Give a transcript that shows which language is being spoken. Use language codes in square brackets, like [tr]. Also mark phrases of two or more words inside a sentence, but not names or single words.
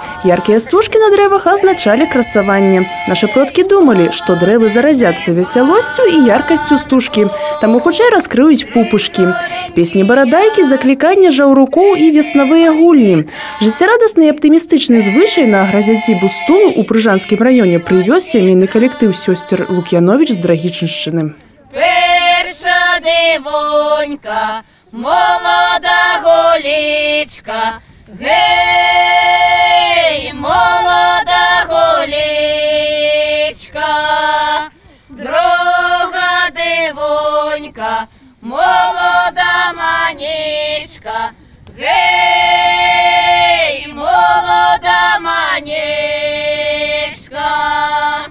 [be] Яркія стужкі на дрэвах азначалі красаванне. Нашы продкі думалі, што дрэвы заразяцца весялосцю і яркасцю стужкі, таму хутчэй раскрыюць пупушкі. Песні барадайкі, закліканне жаўрукоў і веснавыя гульні. Жыццярадасны і аптымістычны звычай на агразядзібу стулу ў Прыжанскім раёне прывёз сямейны калектыў сёсцер Лук'яновіч з Драгічыншчыны. [uk] Перша дивонька, молода голічка, гей, молода голічка. Друга дивонька, молода манічка, гей, молода манічка.